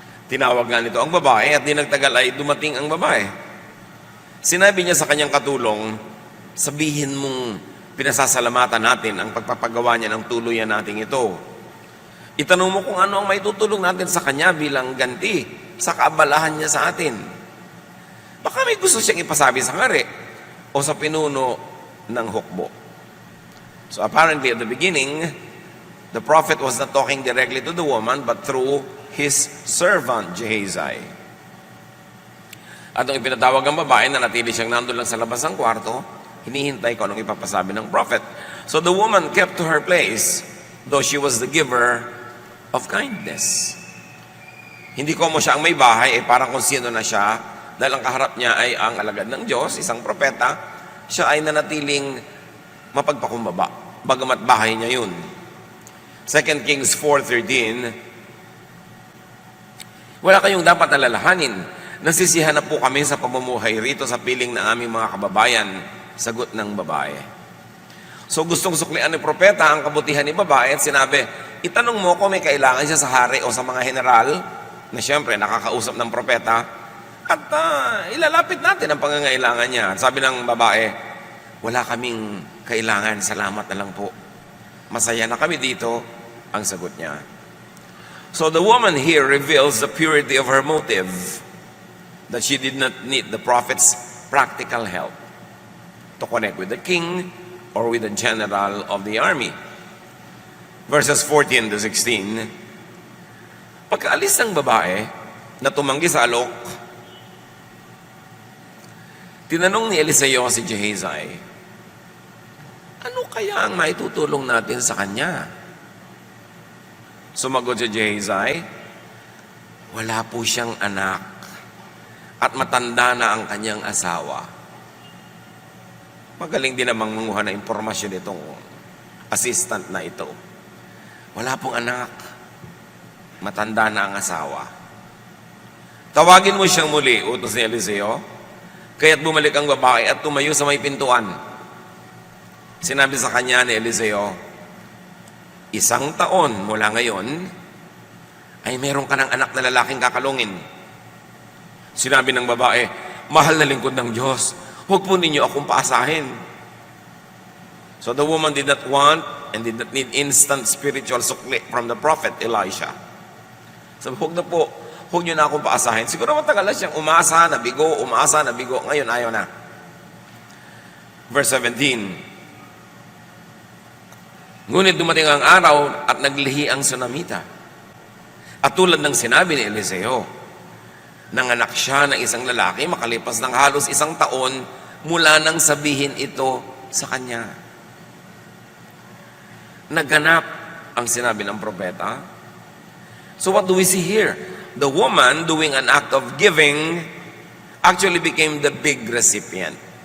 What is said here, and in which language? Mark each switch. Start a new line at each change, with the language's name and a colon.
Filipino: Tinawag nga nito ang babae at di nagtagal ay dumating ang babae. Sinabi niya sa kanyang katulong, sabihin mong pinasasalamatan natin ang pagpapagawa niya ng tuluyan natin ito. Itanong mo kung ano ang may tutulong natin sa kanya bilang ganti sa kaabalahan niya sa atin. Baka may gusto siyang ipasabi sa hari o sa pinuno ng hukbo.
English: So apparently at the beginning, the prophet was not talking directly to the woman but through his servant Gehazi.
Filipino: At nung ipinatawag ang babae na natili siyang nandun lang sa labas ng kwarto, hinihintay ko anong ipapasabi ng prophet.
English: So the woman kept to her place, though she was the giver of kindness.
Filipino: Hindi ko mo siya ang may bahay, parang kung sino na siya, dahil ang kaharap niya ay ang alagad ng Diyos, isang propeta, siya ay nanatiling mapagpakumbaba, bagamat bahay niya yun. 2 Kings 4:13, wala kayong dapat alalahanin. Nasisihan na po kami sa pamumuhay rito sa piling ng aming mga kababayan, sagot ng babae. So gustong suklian ni propeta ang kabutihan ni babae at sinabi, itanong mo kung may kailangan siya sa hari o sa mga general, na siyempre nakakausap ng propeta, at ilalapit natin ang pangangailangan niya. At sabi ng babae, wala kaming kailangan, salamat na lang po. Masaya na kami dito, ang sagot niya.
English: So the woman here reveals the purity of her motive. that she did not need the prophet's practical help to connect with the king or with the general of the army. Verses 14 to 16,
Filipino: pagkaalis ng babae na tumanggi sa alok, tinanong ni Eliseo si Gehazi, ano kaya ang maitutulong natin sa kanya? Sumagot si Gehazi, wala po siyang anak at matanda na ang kanyang asawa. Magaling din namang manguha na impormasyon itong assistant na ito. Wala pong anak. Matanda na ang asawa. Tawagin mo siyang muli, utos ni Eliseo. Kaya't bumalik ang babae at tumayo sa may pintuan. Sinabi sa kanya ni Eliseo, 1 taon mula ngayon, ay meron ka ng anak na lalaking kakalungin. Sinabi ng babae, mahal na lingkod ng Diyos, huwag po ninyo akong paasahin.
English: So the woman did not want and did not need instant spiritual sukli from the prophet Elisha.
Filipino: Sabi, huwag na po, huwag nyo na akong paasahin. Siguro matagal na siyang umasa, nabigo. Ngayon, ayaw na. Verse 17, ngunit dumating ang araw at naglihi ang Sunamita. At tulad ng sinabi ni Eliseo, nanganak siya ng isang lalaki makalipas ng halos 1 taon mula nang sabihin ito sa kanya. Naganap ang sinabi ng propeta.
English: So what do we see here? The woman doing an act of giving actually became the big recipient.